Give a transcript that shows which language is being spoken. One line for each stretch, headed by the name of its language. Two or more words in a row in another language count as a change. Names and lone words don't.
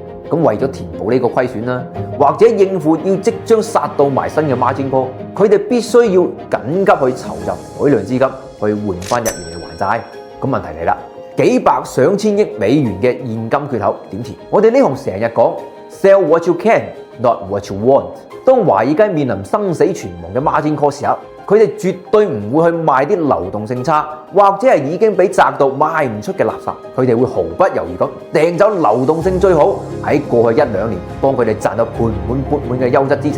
Cantonese: 咁為咗填補呢個虧損啦，或者應付要即將殺到埋身嘅
English: margin call，
Cantonese: 佢哋必須要緊急去籌集海量資金去換翻日元嚟還債。咁問題嚟啦，幾百上千億美元嘅現金缺口點填？我哋呢行成日講
English: sell what you can，not what you want。
Cantonese: 當華爾街面臨生死存亡嘅
English: margin call
Cantonese: 時候，佢哋絕對唔會去賣啲流動性差或者係已經俾砸到賣唔出嘅垃圾，佢哋會毫不猶豫咁掟走流動性最好，喺過去1-2年幫佢哋賺到盆滿缽滿嘅優質資產。